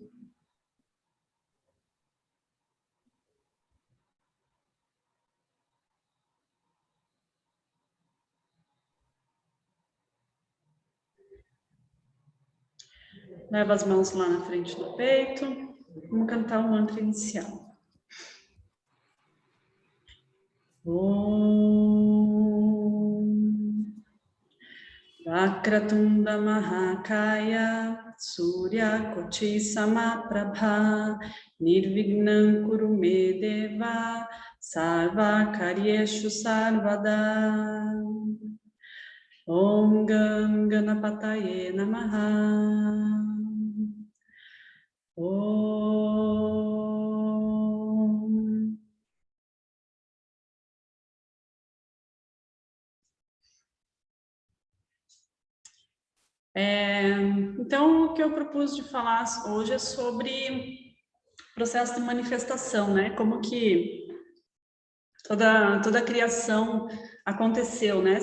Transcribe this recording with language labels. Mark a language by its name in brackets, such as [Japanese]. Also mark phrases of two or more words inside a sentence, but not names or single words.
[Portuguese] Leva as mãos lá na frente do peito. Vamos cantar o mantra inicial. [Sanskrit] ॐ वक्रतुण्ड महाकाय सूर्य कोटि समप्रभ निर्विघ्नं कुरु मे देव सर्व कार्येषु सर्वदा ॐ गं गणपतये नमः ॐ. [Portuguese] Então, o que eu propus de falar hoje é sobre processo de manifestação, né? Como que toda a criação aconteceu, né?